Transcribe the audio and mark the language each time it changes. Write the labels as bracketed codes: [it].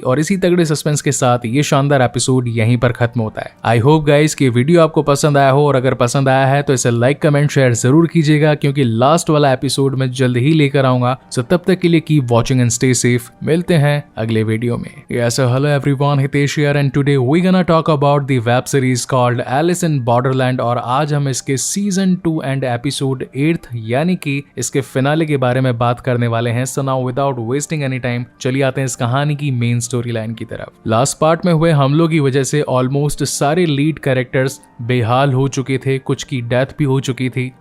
[hi] और इसी तगड़े सस्पेंस के साथ ये शानदार एपिसोड यहीं पर खत्म होता है। [en] I hope guys [hi] कि वीडियो आपको पसंद आया हो, और अगर पसंद आया है तो इसे लाइक कमेंट शेयर जरूर कीजिएगा, क्योंकि लास्ट वाला एपिसोड मैं जल्द ही लेकर आऊंगा। सो तब तक के लिए [en] Keep watching and stay safe. [hi] मिलते हैं अगले वीडियो में। [en] Yes, so hello everyone, Hitesh here and today we're gonna talk about the web series called Alice in Borderland। [hi] और आज हम इसके सीजन 2 एंड एपिसोड 8 यानी कि इसके फिनाले के बारे में बात करने वाले हैं। [en] So now without wasting any time [hi] चलिए आते हैं इस कहानी की मेन स्टोरी लाइन की तरफ। लास्ट पार्ट में हुए हमलों की वजह से ऑलमोस्ट सारे लीड कैरेक्टर्स बेहाल हो चुके थे, कुछ की डेथ भी हो चुकी थी।